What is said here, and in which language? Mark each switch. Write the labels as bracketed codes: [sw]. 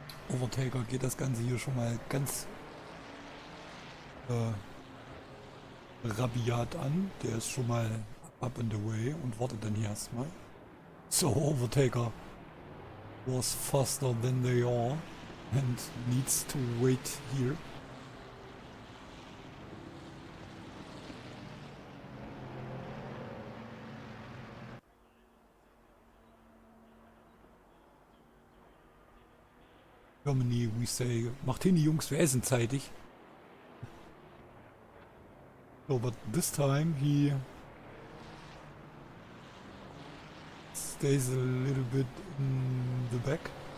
[de] Overtaker geht das Ganze hier schon mal ganz rabiat an. Der ist schon mal [en] up and away [de] und wartet dann hier erstmal. [en] So, Overtaker was faster than they are and needs to wait here. Germany, we say, [de] macht hin, die Jungs, wir essen zeitig. [en] So, but this time he stays a little bit in the back.